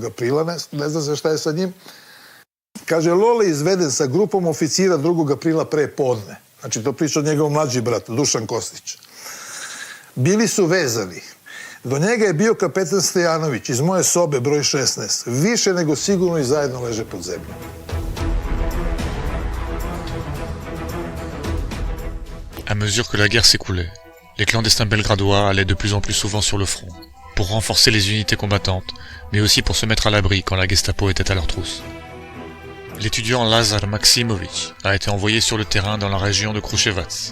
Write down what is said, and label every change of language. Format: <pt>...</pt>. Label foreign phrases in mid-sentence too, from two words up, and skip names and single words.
<sr>aprila, ne zna se šta je sa njim, kaže, Lole je izveden sa grupom oficira 2. aprila pre podne. Znači, to priča od njegov mlađi brat, Dušan Kostić. Bili su vezani. Do njega je bio kapetan Stojanović iz moje sobe, broj 16. Više nego sigurno i zajedno leže pod zemljom.</sr> <fr>À mesure que la guerre s'écoulait, les clandestins belgradois allaient de plus en plus souvent sur le front, pour renforcer les unités combattantes, mais aussi pour se mettre à l'abri quand la Gestapo était à leur trousse. L'étudiant Lazar Maksimovic a été envoyé sur le terrain dans la région de Kruševac.</fr>